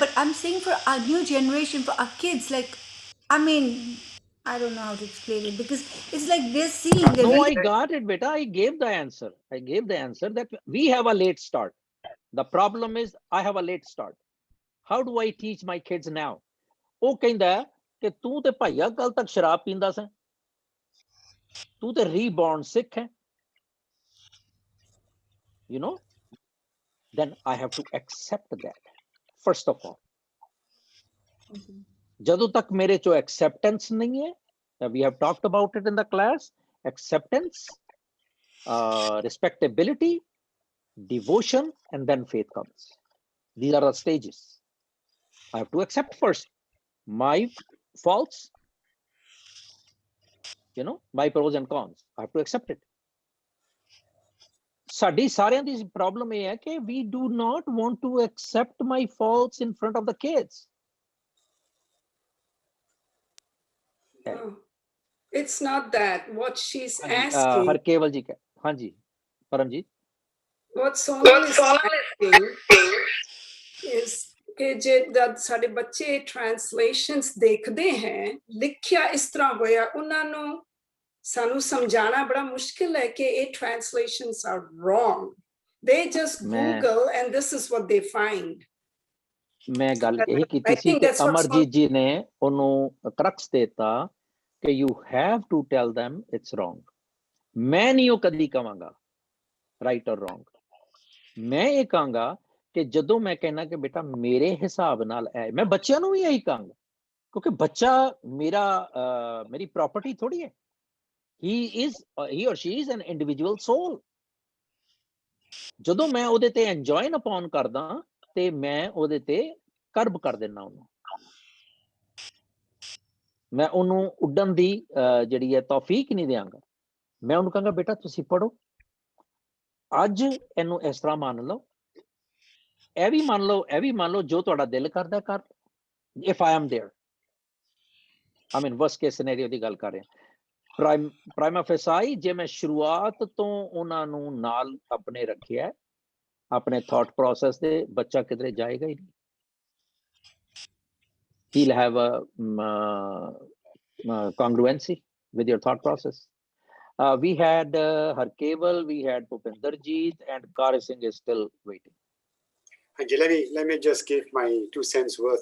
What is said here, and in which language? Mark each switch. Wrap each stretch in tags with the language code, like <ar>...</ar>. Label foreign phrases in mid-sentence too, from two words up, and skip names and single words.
<en>But I'm saying for our new generation, for our kids, like, I mean, I don't know how to explain it because it's like they're seeing. They're No, I reading. got it, beta. I gave the answer. I gave the answer that we have a late start. The problem is I have a late start. How do I teach my kids now?</en> <pa>ਉਹ ਕਹਿੰਦਾ ਕਿ ਤੂੰ ਤੇ ਭਾਈਆ ਕੱਲ ਤੱਕ ਸ਼ਰਾਬ ਪੀਂਦਾ ਸੀ ਤੂੰ ਤੇ ਰੀਬੌਰਨ ਸਿੱਖ ਹੈ</pa> <en>you know then I have to accept that first of all</en> <pa>ਜਦੋਂ ਤੱਕ ਮੇਰੇ ਚੋਂ</pa> <en>acceptance</en> <pa>ਨਹੀਂ ਹੈ</pa> <en>we have talked about it in the class acceptance respectability devotion and then faith comes these are the stages I have to accept first my faults my pros and cons I have to accept it</en> <pa>ਸਾਡੀ ਸਾਰਿਆਂ ਦੀ ਪ੍ਰੋਬਲਮ ਇਹ ਹੈ ਕਿ</pa> <en>we do not want to accept my faults in front of the kids. No, it's not that. What she's asking.</en> <pa>ਹਰਕੇਵਲ ਜੀ ਹਾਂਜੀ ਪਰਮਜੀਤ</pa> <en>What Sonal is asking is</en> <pa>ਕਿ ਜੇ ਸਾਡੇ ਬੱਚੇ translations ਦੇਖਦੇ ਹੈ ਲਿਖਿਆ ਇਸ ਤਰ੍ਹਾਂ ਹੋਇਆ ਉਹਨਾਂ ਨੂੰ ਸਾਨੂੰ ਸਮਝਾਣਾ ਬੜਾ ਮੁਸ਼ਕਿਲ ਹੈ ਕਿ ਇਹ</pa> <en>translations are wrong. They just Google and this is what they find.</en> <pa>ਮੈਂ ਗੱਲ ਇਹ ਕੀਤੀ ਸੀ ਕਿ ਅਮਰਜੀਤ ਜੀ ਨੇ ਉਹਨੂੰ ਕਰਕਸ ਦੇਤਾ ਕਿ</pa> <en>you have to tell them it's wrong.</en> <pa>ਮੈਂ ਨਹੀਂ ਉਹ ਕਦੀ ਕਵਾਂਗਾ</pa> <en>right or wrong.</en> <pa>ਮੈਂ ਇਹ ਕਹਾਂਗਾ ਕਿ ਜਦੋਂ ਮੈਂ ਕਹਿਣਾ ਕਿ ਬੇਟਾ ਮੇਰੇ ਹਿਸਾਬ ਨਾਲ ਹੈ ਮੈਂ ਬੱਚਿਆਂ ਨੂੰ ਵੀ ਇਹੀ ਕਹਾਂਗਾ ਕਿਉਂਕਿ ਬੱਚਾ ਮੇਰੀ ਪ੍ਰਾਪਰਟੀ ਥੋੜੀ ਹੈ</pa> <en>he or she is an individual soul</en> <pa>ਜਦੋਂ ਮੈਂ ਉਹਦੇ ਤੇ</pa> <en>enjoy upon</en> <pa>ਕਰਦਾ ਤੇ ਮੈਂ ਉਹਦੇ ਤੇ ਕਰਬ ਕਰ ਦਿੰਦਾ ਉਹਨੂੰ ਮੈਂ ਉਹਨੂੰ ਉੱਡਣ ਦੀ ਜਿਹੜੀ ਹੈ ਤੌਫੀਕ ਨਹੀਂ ਦਿਆਂਗਾ ਮੈਂ ਉਹਨੂੰ ਕਹਾਂਗਾ ਬੇਟਾ ਤੁਸੀਂ ਪੜੋ ਅੱਜ ਇਹਨੂੰ ਇਸ ਤਰ੍ਹਾਂ ਮੰਨ ਲਓ ਇਹ ਵੀ ਮੰਨ ਲਓ ਜੋ ਤੁਹਾਡਾ ਦਿਲ ਕਰਦਾ ਕਰ</pa> <en>if I am there I mean worst case scenario</en> <pa>ਦੀ ਗੱਲ ਕਰ ਰਿਹਾ</pa> <la>prima facie</la> <pa>ਜੇ ਮੈਂ ਸ਼ੁਰੂਆਤ ਤੋਂ ਉਹਨਾਂ ਨੂੰ ਨਾਲ ਆਪਣੇ ਰੱਖਿਆ ਆਪਣੇ</pa> <en>thought process</en> <pa>ਦੇ ਬੱਚਾ ਕਿਧਰੇ ਜਾਏਗਾ ਹੀ ਨਹੀਂ</pa> <en>he'll have a congruency with your thought process we had Harkeval, we had Bhupenderjeet and Kari Singh is still waiting. Let me just give my 2 cents worth.</en>